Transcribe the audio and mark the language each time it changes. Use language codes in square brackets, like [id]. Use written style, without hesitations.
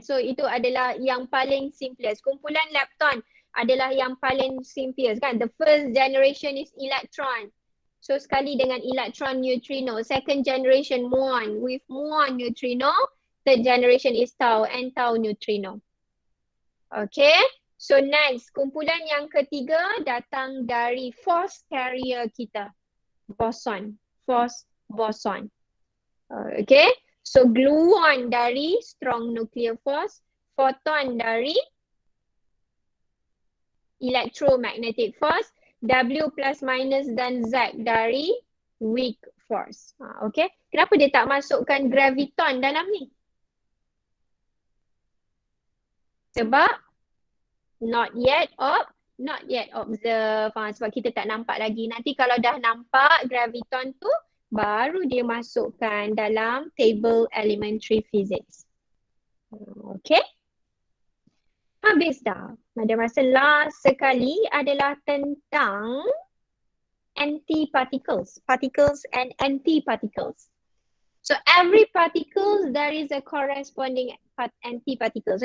[ms] So itu adalah yang paling simplest. Kumpulan lepton adalah yang paling simplest kan. [en] The first generation is electron. [ms] So sekali dengan electron neutrino. [en] Second generation muon with muon neutrino. Third generation is tau and tau neutrino. [ms] Okay. So next, kumpulan yang ketiga datang dari force carrier kita. Boson. [en] Force boson. Okay. So gluon dari strong nuclear force. Photon dari electromagnetic force. W plus minus dan Z dari weak force. Okay. [ms] Kenapa dia tak masukkan graviton dalam ni? [en] Sebab not yet observe. [ms] Sebab kita tak nampak lagi. Nanti kalau dah nampak graviton tu, baru dia masukkan dalam table elementary physics. Okay. Habis dah. Madam rasa last sekali adalah tentang antiparticles. [en] Particles and antiparticles. So every particle there is a corresponding antiparticles.